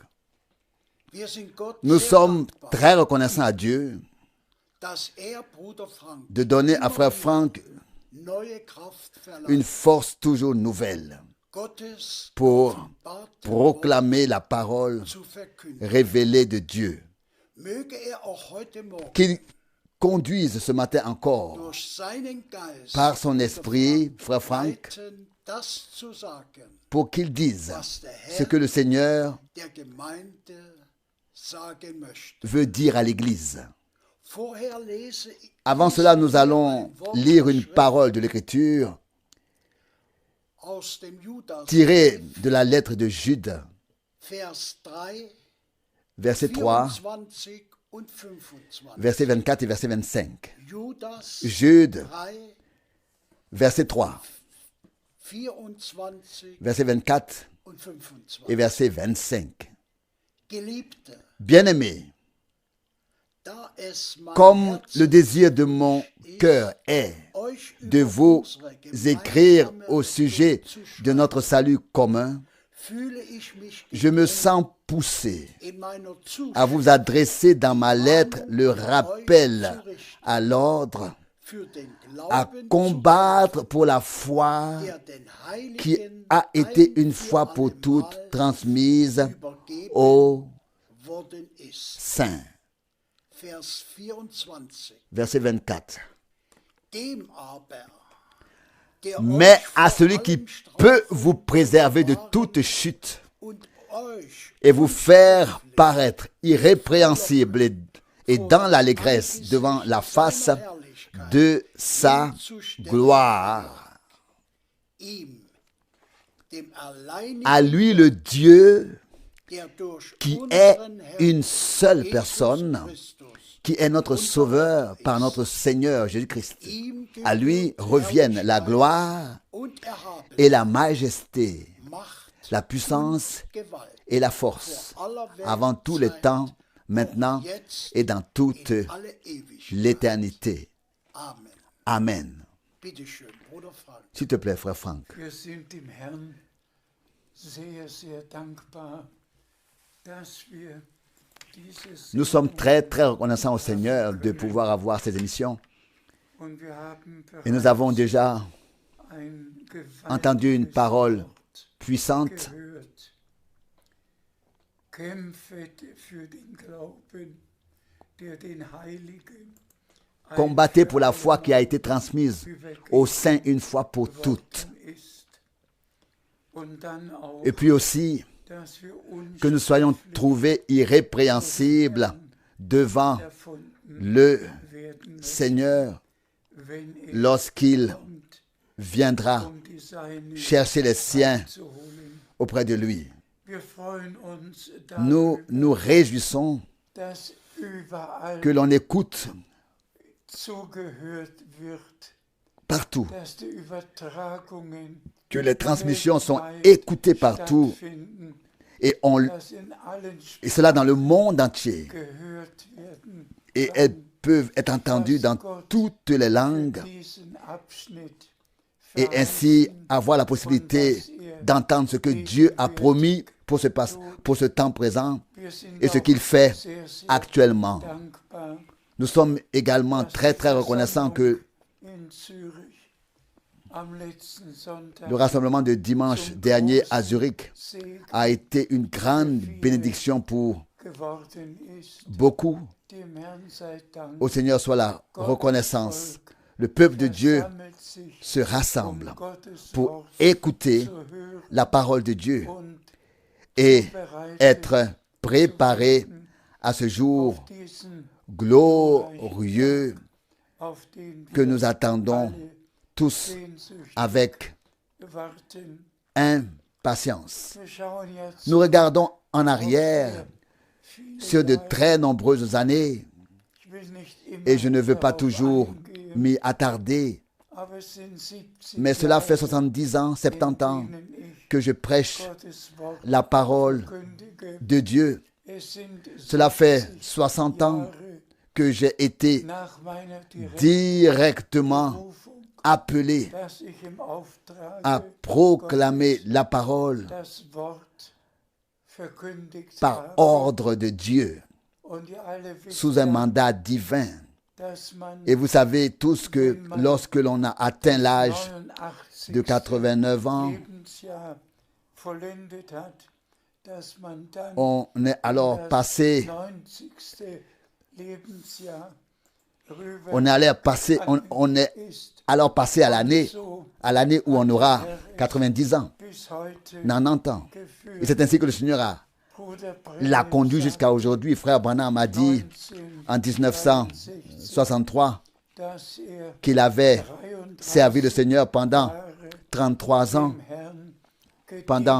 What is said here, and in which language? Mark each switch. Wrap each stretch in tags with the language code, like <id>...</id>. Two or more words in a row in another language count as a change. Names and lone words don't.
<fr>Nous sommes très reconnaissants à Dieu de donner à frère Franck une force toujours nouvelle pour proclamer la parole révélée de Dieu.</fr> <de>Möge er auch heute Morgen</de> <fr>qu'il conduise ce matin encore</fr> <de>durch seinen Geist</de> <fr>par son esprit, frère Franck,</fr> <de>leiten, das zu sagen,</de> <fr>pour qu'il dise</fr> <de>was der</de> <fr>ce</fr> <de>Herr</de> <fr>que le Seigneur</fr> <de>der Gemeinde sagen möchte.</de> <fr>veut dire à l'Église.</fr> <de>Vorher lese ich</de> <fr>Avant cela, nous allons lire une parole de l'Écriture</fr> <de>aus dem Judas,</de> <fr>tirée de la lettre de Jude,</fr> <de>Vers 3,</de> <fr>verset 3,</fr> <de>24 und 25.</de> <fr>verset 24 et verset 25. Judas Jude, 3, verset 3, 24 verset 24</fr> <de>und 25.</de> <fr>et verset 25.</fr> <de>Geliebte,</de> <fr>Bien-aimés,</fr> <de>da es mein</de> <fr>comme</fr> <de>Herz</de> <fr>le désir de mon cœur est</fr> <de>euch</de> <fr>de</fr> <de>über</de> <fr>vous</fr> <de>unsere</de> <fr>écrire</fr> <de>gemeinsame</de> <fr>au sujet</fr> <de>Hoffnung zu</de> <fr>de notre salut commun,</fr> <de>fühle ich mich</de> <fr>je me sens poussé</fr> <de>in meiner</de> <fr>à vous adresser dans ma lettre le rappel à l'ordre,</fr> <de>für den</de> <fr>à</fr> <de>Glauben</de> <fr>combattre pour la foi</fr> <de>der den</de> <fr>qui</fr> <de>Heiligen</de> <fr>a été</fr> <de>ein</de> <fr>une</fr> <de>für</de> <fr>fois pour</fr> <de>allemal</de> <fr>toutes transmise</fr> <de>übergeben</de> <fr>aux</fr> <de>worden ist.</de> <fr>saints.</fr> <de>Vers 24.</de> <fr>Verset 24.</fr> <de>Dem aber, der</de> <fr>Mais</fr> <de>euch</de> <fr>à</fr> <de>vor</de> <fr>celui qui</fr> <de>allem</de> <fr>peut</fr> <de>strafen</de> <fr>vous préserver de toute chute</fr> <de>und euch</de> <fr>et vous faire paraître irrépréhensible et dans l'allégresse devant la face de sa gloire.</fr> <de>ihm, dem alleinigen,</de> <fr>À lui le Dieu</fr> <de>der durch</de> <fr>qui est</fr> <de>unseren Herrn</de> <fr>une seule Jesus personne,</fr> <de>Christus,</de> <fr>qui est notre Sauveur par notre Seigneur Jésus-Christ.</fr> <de>ihm</de> <fr>À lui</fr> <de>gebührt</de> <fr>reviennent la</fr> <de>Herrlichkeit</de> <fr>gloire</fr> <de>und Erhaben,</de> <fr>et la majesté,</fr> <de>Macht</de> <fr>la puissance</fr> <de>und Gewalt</de> <fr>et la force, avant tous les temps, maintenant et dans toute</fr> <de>in alle Ewigkeit.</de> <fr>l'éternité. Amen. Amen.</fr> <de>Bitte schön, Bruder Frank.</de> <fr>S'il te plaît, frère Franck.</fr> <de>Wir sind dem Herrn sehr, sehr dankbar, dass wir dieses</de> <fr>Nous sommes très, très reconnaissants au Seigneur de pouvoir avoir ces émissions.</fr> <de>und wir haben</de> <fr>Et nous avons</fr> <de>bereits</de> <fr>déjà</fr> <de>ein</de> <fr>entendu une</fr> <de>gewaltiges</de> <fr>parole</fr> <de>Wort</de> <fr>puissante.</fr> <de>gehört. Kämpfet für den Glauben, der den Heiligen</de> <fr>Combattez pour la foi qui a été transmise aux saints une fois pour toutes.</fr> <de>ist. Und dann auch,</de> <fr>Et puis aussi,</fr> <de>dass wir uns</de> <fr>que nous soyons trouvés irrépréhensibles devant</fr> <de>erfunden</de> <fr>le</fr> <de>werden,</de> <fr>Seigneur</fr> <de>wenn er</de> <fr>lorsqu'il</fr> <de>kommt,</de> <fr>viendra</fr> <de>die Seinen</de> <fr>chercher les siens</fr> <de>zu holen.</de> <fr>auprès de lui.</fr> <de>Wir freuen uns</de> <fr>Nous</fr> <de>darüber,</de> <fr>nous réjouissons</fr> <de>dass überall</de> <fr>que l'on écoute</fr> <de>zugehört wird,</de> <fr>partout,</fr> <de>dass die Übertragungen</de> <fr>que les transmissions sont écoutées partout</fr> <de>stattfinden,</de> <fr>et,</fr> <de>dass in allen</de> <fr>et cela dans le monde entier.</fr> <de>gehört werden.</de> <fr>Et elles peuvent être entendues dans toutes les langues</fr> <de>Diesen Abschnitt</de> <fr>et ainsi avoir la possibilité d'entendre ce que Dieu a promis pour ce temps présent</fr> <de>wir sind</de> <fr>et ce</fr> <de>auch</de> <fr>qu'il fait</fr> <de>sehr, sehr</de> <fr>actuellement.</fr> <de>dankbar,</de> <fr>Nous sommes également très très reconnaissants que</fr> <de>in Zürich am letzten Sonntag</de> <fr>le rassemblement de dimanche dernier à Zurich</fr> <de>Segen</de> <fr>a été une grande bénédiction pour</fr> <de>geworden ist.</de> <fr>beaucoup.</fr> <de>Dem Herrn sei Dank.</de> <fr>Au Seigneur soit la reconnaissance. Le peuple de Dieu</fr> <de>Sammelt sich,</de> <fr>se rassemble</fr> <de>Gottes</de> <fr>pour</fr> <de>Wort</de> <fr>écouter</fr> <de>zu hören</de> <fr>la parole de Dieu</fr> <de>und</de> <fr>et</fr> <de>bereit</de> <fr>être préparé à ce jour</fr> <de>diesen,</de> <fr>glorieux</fr> <de>auf den</de> <fr>que</fr> <de>wir</de> <fr>nous attendons</fr> <de>alle</de> <fr>tous</fr> <de>sehnsüchtig</de> <fr>avec</fr> <de>warten.</de> <fr>impatience.</fr> <de>Wir schauen jetzt</de> <fr>Nous regardons en arrière</fr> <de>viele</de> <fr>sur de</fr> <de>Jahre.</de> <fr>très nombreuses années</fr> <de>Ich will nicht immer</de> <fr>et je ne veux pas</fr> <de>darauf</de> <fr>toujours</fr> <de>eingehen,</de> <fr>m'y attarder,</fr> <de>aber es sind 70</de> <fr>mais cela fait</fr> <de>Jahre,</de> <fr>70 ans, 70 ans</fr> <de>in denen ich</de> <fr>que je prêche</fr> <de>Gottes Wort</de> <fr>la parole</fr> <de>verkündige.</de> <fr>de Dieu.</fr> <de>Es sind</de> <fr>Cela fait 70 60 ans</fr> <de>Jahre</de> <fr>que j'ai été</fr> <de>nach meiner</de> <fr>directement</fr> <de>Berufung,</de> <fr>appelé</fr> <de>dass ich im Auftrag</de> <fr>à proclamer la parole</fr> <de>das Wort verkündigt</de> <fr>par</fr> <de>habe.</de> <fr>ordre de Dieu,</fr> <de>Und ihr alle wisst</de> <fr>sous un</fr> <de>ja,</de> <fr>mandat divin.</fr> <de>dass man</de> <fr>Et vous savez tous que lorsque l'on a atteint l'âge 89 de 89 ans,</fr> <de>Lebensjahr vollendet hat, dass man dann</de> <fr>On est alors</fr> <de>das</de> <fr>passé,</fr> <de>90. Lebensjahr rüber</de> <fr>on est allé passer, on est</fr> <de>ist.</de> <fr>alors passé à</fr> <de>So</de> <fr>l'année où on aura 90 ans,</fr> <de>bis heute</de> <fr>90 ans. Et</fr> <de>geführt.</de> <fr>c'est ainsi que le Seigneur</fr> <de>Bruder</de> <fr>l'a Branham conduit</fr> <de>sagt</de> <fr>jusqu'à aujourd'hui. Frère Branham a dit en 1963</fr> <de>dass</de> <fr>qu'il avait 33 servi le Seigneur pendant</fr> <de>Jahre</de> <fr>33 ans,</fr> <de>dem Herrn</de> <fr>pendant</fr>